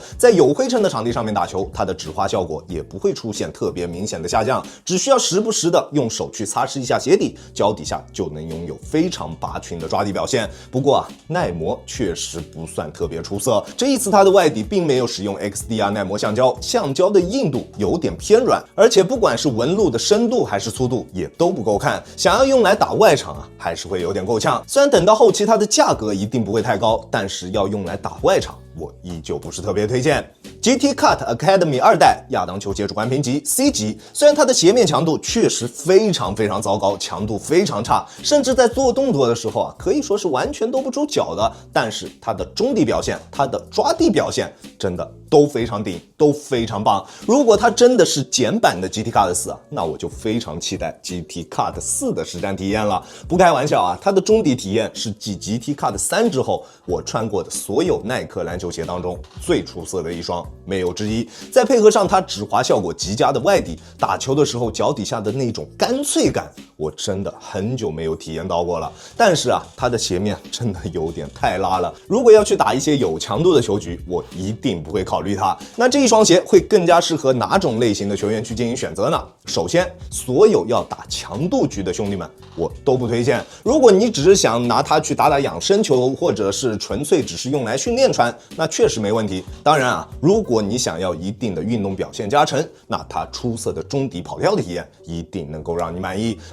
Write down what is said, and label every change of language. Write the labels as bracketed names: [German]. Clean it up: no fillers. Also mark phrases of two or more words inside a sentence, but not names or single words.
[Chinese] 在有灰塵的場地上面打球，它的止滑效果也不會出現特別明顯的下降，只需要時不時的用手去擦拭一下鞋底，腳底下就能擁有非常拔群的抓地表現。不過啊，耐磨確實不算特別出色。這一次它的外底並沒有使用 XDR 耐磨橡膠，橡膠的硬度有點偏軟，而且不管是紋路的深度還是粗度也都不夠看，想要用來打外場啊，還是會有點夠嗆。雖然等到後期它的價格一定不會太高，但是要用來打外場，我依舊不是特別推薦。GT Cut Academy 2代亞當球鞋主觀評級 C 級，雖然它的鞋面強度確實非常糟糕，強度非常差，甚至在做動作的時候啊，可以說是完全兜不住腳的，但是它的中底表現，它的抓地表現真的都非常頂，都非常棒。如果它真的是簡版的 GT Cut 4啊，那我就非常期待 GT Cut 4的實戰體驗了。不開玩笑啊，它的中底體驗是繼 GT Cut 3之後我穿過的所有耐克籃球鞋當中最出色的一雙，沒有之一。再配合上它止滑效果極佳的外底，打球的時候腳底下的那種乾脆感，我真的很久沒有體驗到過了。但是啊，它的鞋面真的有點太拉了，如果要去打一些有強度的球局，我一定不會考慮它。那這一雙鞋會更加適合哪種類型的球員去進行選擇呢？首先，所有要打強度局的兄弟們，我都不推薦。如果你只是想拿它去打養生球，或者是純粹只是用來訓練穿，那確實沒問題。當然啊，如果你想要一定的運動表現加成，那它出色的中底跑跳的體驗一定能夠讓你滿意。